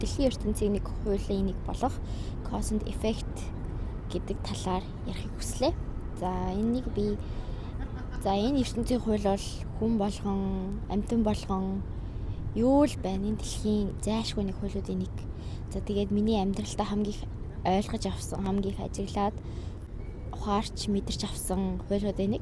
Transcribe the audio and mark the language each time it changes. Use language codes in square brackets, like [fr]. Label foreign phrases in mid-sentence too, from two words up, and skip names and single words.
[mn] Дэлхийн ертөнцийн нэг хуулийн нэг болох [en] cause and effect [mn] гэдэг талаар ярихыг хүслээ. Энэ ертөнцийн хууль бол хүн болгон, амьтан болгон юу л байна. Энэ дэлхийн зайлшгүй нэг хуулиудын нэг. Тэгээд миний амьдралдаа хамгийн их ойлгож авсан, хамгийн их ажиглаад ухаарч мэдэрч авсан хуулиудын нэг.